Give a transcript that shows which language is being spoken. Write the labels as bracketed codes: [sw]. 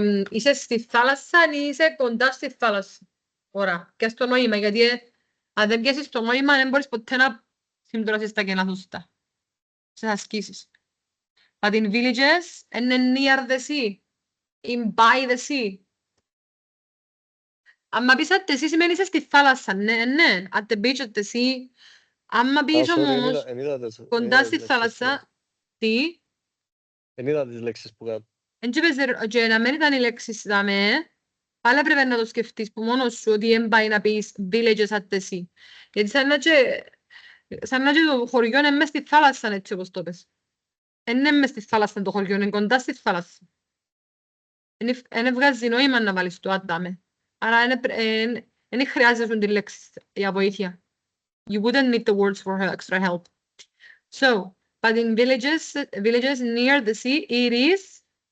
[el] Είσαι στη θάλασσα ή είσαι κοντά στη θάλασσα. Ωραία. Και στο νόημα, γιατί αν δεν πιάσεις το νόημα, δεν μπορείς ποτέ να συμπληρωσεις τα κενά σωστά. Σε ασκήσεις. [en] But in villages, είναι near the sea. In by the sea. [el] Αν πεις [en] at the sea, [el] σημαίνει είσαι στη θάλασσα. Ναι, ναι. [en] At the beach, at the sea. [el] Αν πεις όμως κοντά στη θάλασσα, τι? Εν είδα τις λέξεις που κάτω. Και να μην ήταν οι λέξεις δάμε, πάλι πρέπει να το σκεφτείς που μόνος σου ότι δεν πάει να πεις [en] villages at the sea. [el] Γιατί σαν να και το χωριό είναι μες στη θάλασσα, έτσι όπως το πες. Είναι μες στη θάλασσα το χωριό, είναι κοντά στη θάλασσα. Δεν βγάζει νόημα να βάλεις το άταμε. Άρα δεν χρειάζεσαι τη λέξη για βοήθεια. [en] You wouldn't need the words for extra help. So, but in villages near the sea, it is